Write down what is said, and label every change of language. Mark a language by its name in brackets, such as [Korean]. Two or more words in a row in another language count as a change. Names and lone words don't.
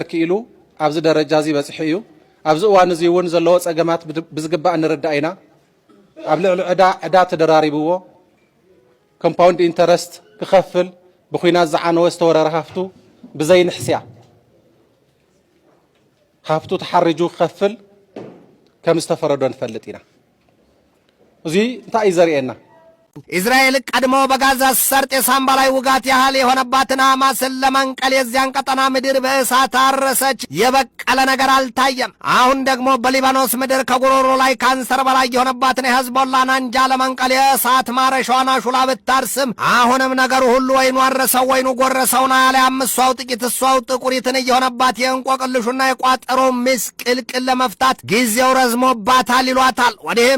[Tigrinya] ክኢሉ ኣብዚ ደረጃ እዚ በጽሑ እዩ ኣብዚ እዋን እዚ እውን ዘለዎ ጸገማት ብዝግባእ ንርዳእ ኢና ኣብ ልዕሊ ዕዳ ተደራሪብዎ [English] compound interest [Tigrinya] ክኸፍል ብኹናት ዝዓነወ ዝተወረረ ሃፍቱ ብዘይንሕስያ ሃፍቱ ተሓርጁ ክኸፍል ከም ዝተፈረዶ ንፈልጥ ኢና እዚ እንታይ እዩ ዘርኤና [Amharic] እስራኤል ቀድሞ በጋዛ ሰርጥ የሳምባ ላይ ውጋት ያህል የሆነባትን ሐማስን ለመንቀል የዚያን ቀጠና ምድር በእሳት አረሰች። የበቀለ ነገር አልታየም። አሁን ደግሞ በሊባኖስ ምድር ከጉሮሮ ላይ ካንሰር በላይ የሆነባትን የህዝቦላን አንጃ ለመንቀል የእሳት ማረሻዋን አሹላ ብታርስም አሁንም ነገሩ ሁሉ ወይኑ አረሰው ወይኑ ጎረሰውና ያለ እሷው ጥቂት እሷው ጥቁሪትን እየሆነባት የእንቆቅልሹና የቋጠሮ ምስቅልቅል ለመፍታት ጊዜው ረዝሞባታል ይሏታል። ወዲህም